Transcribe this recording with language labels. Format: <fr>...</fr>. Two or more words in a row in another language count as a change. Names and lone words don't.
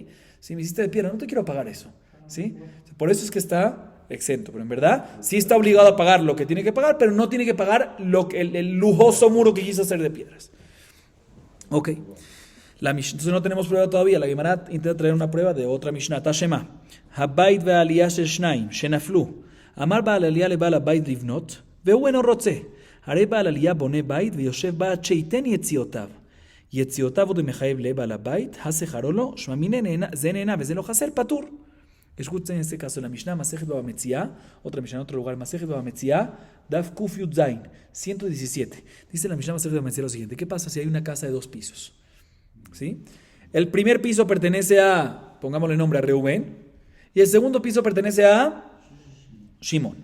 <es>Si me hiciste de piedra, no te quiero pagar eso. ¿Sí? Por eso es que está exento, pero en verdad sí está obligado a pagar lo que tiene que pagar, pero no tiene que pagar el lujoso muro que quiso hacer de piedras. Ok. Entonces no tenemos prueba todavía. La Gemara intenta traer una prueba de otra Mishnah. Tashema.</es> <he>הבית והעלייה של שנים שנפלו אמר בעל העלייה לבעל הבית לבנות והוא אינו רוצה. הרי בעל העלייה בונה בית ויושב בה עד שייתן יציאותיו. יציאותיו עוד מחייב לבעל הבית, השכרו לו, שמע מיניה זה נהנה וזה לא חסר, פטור.</he> <es>Escuchen en este caso la Mishnah, Masejet Baba Metzia, otra Mishnah en otro lugar, Masejet Baba Metzia,</es> <he>דף קוף יוד זין, 117.</he> <es>Dice la Mishnah Masejet Baba Metzia lo siguiente: ¿qué pasa si hay una casa de 2 pisos? ¿Sí? El primer piso pertenece a, pongámosle nombre a Reubén, y el segundo piso pertenece a Shimón.</es>